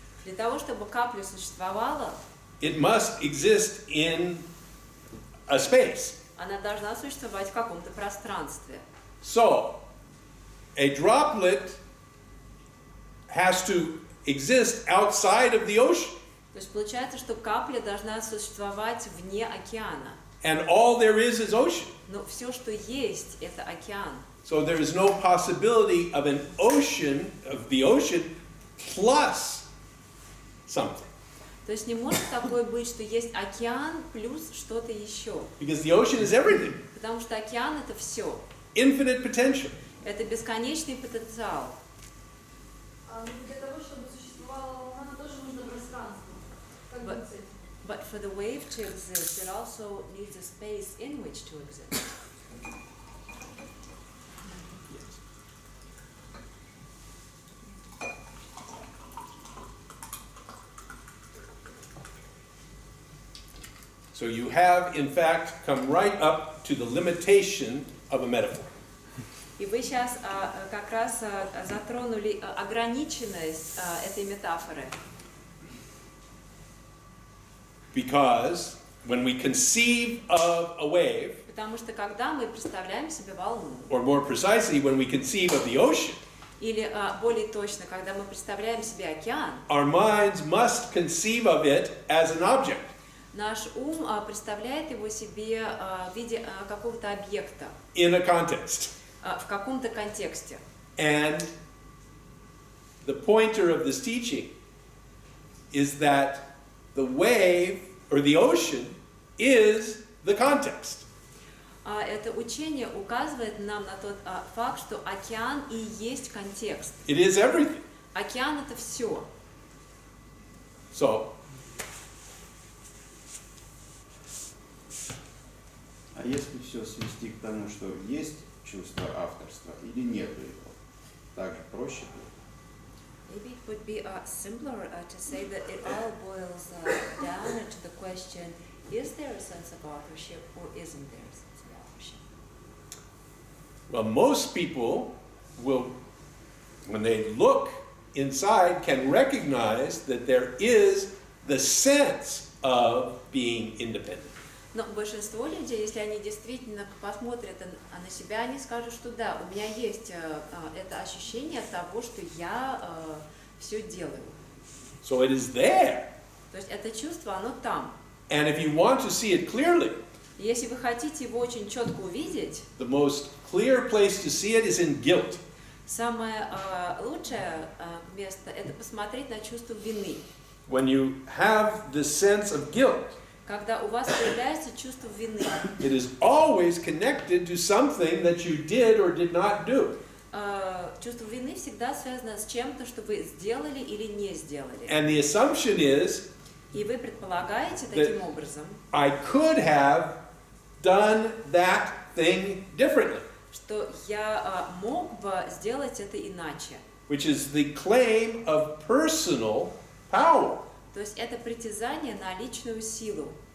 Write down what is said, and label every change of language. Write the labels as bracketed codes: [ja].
[ru] Для того, чтобы капля существовала, [en] it must exist in a space. [ru] она должна существовать в каком-то пространстве. [en] So, a droplet has to exist outside of the ocean. [ru] То есть получается, что капля должна существовать вне океана. [en] And all there is ocean. [ru] Но все, что есть, это океан. [en] So there is no possibility of an ocean, of the ocean, plus something. [ru] То есть не может такое быть, что есть океан плюс что-то еще. [en] Because the ocean is everything. [ru] Потому что океан это все. [en] Infinite potential. [ru] Это бесконечный потенциал. Для того, чтобы существовала волна, тоже нужно пространство. Как [en] But- [ru] быть с этим? [en] But for the wave to exist, it also needs a space in which to exist. So you have, in fact, come right up to the limitation of a metaphor. [ru] И вы сейчас как раз затронули ограниченность этой метафоры. [en] Because when we conceive of a wave, [ru] Потому что когда мы представляем себе волну, [en] or more precisely, when we conceive of the ocean, [ru] или более точно, когда мы представляем себе океан, [en] our minds must conceive of it as an object. [ru] наш ум представляет его себе в виде какого-то объекта, [en] In a context. [ru] в каком-то контексте. [en] And the pointer of this teaching is that the wave or the ocean is the context. [ru] Это учение указывает нам на тот факт, что океан и есть контекст. [en] It is everything. [ru] Океан это все. [en] So, [ru] А если все свести к тому, что есть чувство авторства или нет его, так же проще будет? [en] Maybe it would be simpler to say that it all boils down to the question, is there a sense of authorship or isn't there a sense of authorship? well, most people will, when they look inside, can recognize that there is the sense of being independent. [ru] Но большинство людей, если они действительно посмотрят на себя, они скажут, что да, у меня есть это ощущение того, что я все делаю. [en] So it is there. [ru] То есть это чувство, оно там. [en] And if you want to see it clearly, [ru] И если вы хотите его очень четко увидеть, [en] the most clear place to see it is in guilt. [ru] самое лучшее место – это посмотреть на чувство вины. [en] When you have the sense of guilt, [ru] Когда у вас появляется чувство вины, [en] it is always connected to something that you did or did not do. [ru] чувство вины всегда связано с чем-то, что вы сделали или не сделали. [en] And the assumption is, [ru] И вы предполагаете таким образом, [en] I could have done that thing differently, [ru] что я мог бы сделать это иначе. [en] which is the claim of personal power, [ru] То есть это притязание на личную силу.